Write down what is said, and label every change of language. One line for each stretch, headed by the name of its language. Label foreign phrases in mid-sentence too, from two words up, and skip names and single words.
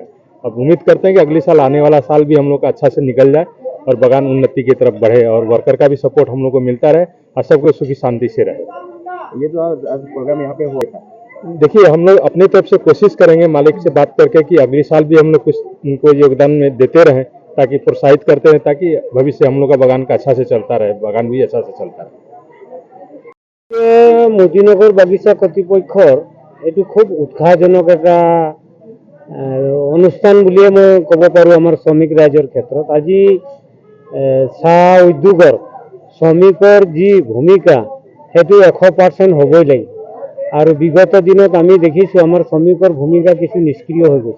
Hindi: अब उम्मीद करते हैं कि अगले साल आने वाला साल भी हम लोग का अच्छा से निकल जाए और बागान उन्नति की तरफ बढ़े और वर्कर का भी सपोर्ट हम लोग को मिलता रहे और सबको सुखी शांति से रहे। ये जो आज प्रोग्राम यहाँ पे हुआ था, देखिए हम लोग अपनी तरफ से कोशिश करेंगे मालिक से बात करके कि अगले साल भी हम लोग कुछ उनको योगदान में देते रहें ताकि प्रोत्साहित करते रहें ताकि भविष्य हम लोग का बागान का अच्छा से चलता रहे, बागान भी अच्छा से चलता रहे।
Assamese: মতিনগর বাগিচা কর্তৃপক্ষৰ এইটো খুব উৎসাহজনক এটা অনুষ্ঠান বুলিয়ে মই ক'ব পাৰোঁ। আমাৰ শ্ৰমিক ৰাইজৰ ক্ষেত্ৰত আজি চাহ উদ্যোগৰ শ্ৰমিকৰ যি ভূমিকা সেইটো 100% হ'বই লাগিব আৰু বিগত দিনত আমি দেখিছোঁ আমাৰ শ্ৰমিকৰ ভূমিকা কিছু নিষ্ক্ৰিয় হৈ গৈছে।